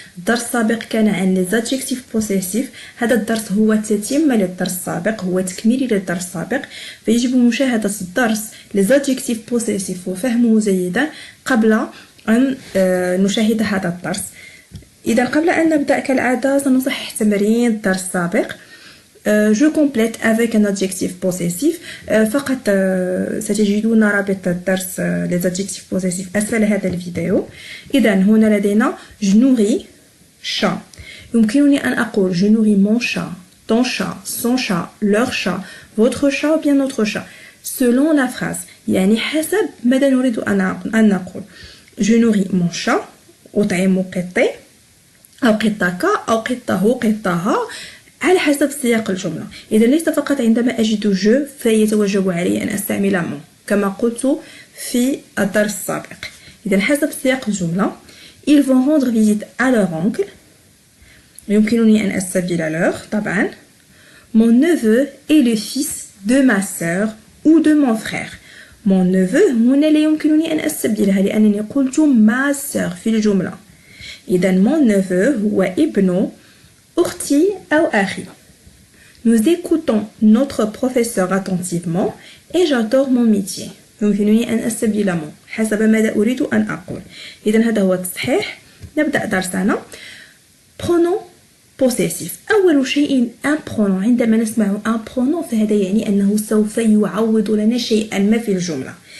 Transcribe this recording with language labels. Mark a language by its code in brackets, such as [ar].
[ar] الدرس السابق كان عن لي زادجيكتيف بوسيسيف. هذا الدرس هو تتمة للدرس السابق، هو تكميلي للدرس السابق، فيجب مشاهدة الدرس لي زادجيكتيف بوسيسيف وفهمه جيدا قبل أن نشاهد هذا الدرس. إذا قبل أن نبدأ كالعادة سنصحح تمرين الدرس السابق. [fr] Je complète avec un adjectif possessif. [ar] فقط ستجدون رابط الدرس les adjectifs possessifs أسفل هذا الفيديو. إذا هنا لدينا [fr] je nourris chat. [ar] يمكنني أن أقول [fr] je nourris mon chat, ton chat, son chat, leur chat, votre chat ou bien notre chat selon la phrase. [ar] يعني حسب ماذا نريد أن نقول. [fr] je nourris mon chat [ar] أطعم قطي أو قطك أو قطه قطها على حسب سياق الجملة. إذا ليس فقط عندما أجد جو فيتوجب علي أن أستعمل مون كما قلت في الدرس السابق. إذا حسب سياق الجملة [fr] ils vont rendre visite à leur oncle. [ar] يمكنني أن أستبدل leur طبعا. [fr] mon neveu est le fils de ma sœur ou de mon frère. mon neveu [ar] هنا لا يمكنني أن أستبدلها لأنني قلت [fr] ma sœur [ar] في الجملة. إذا [fr] mon neveu [ar] هو ابن أختي أو أخي. [fr] Nous écoutons notre professeur attentivement et j'adore mon métier. [ar] يمكنني أن أستبدل مون حسب ماذا أريد أن أقول. إذن هذا هو التصحيح. نبدأ درسنا. pronom possessif. أول شيء un pronom. عندما نسمع un pronom فهذا يعني أنه سوف يعوض لنا شيئا ما في الجملة.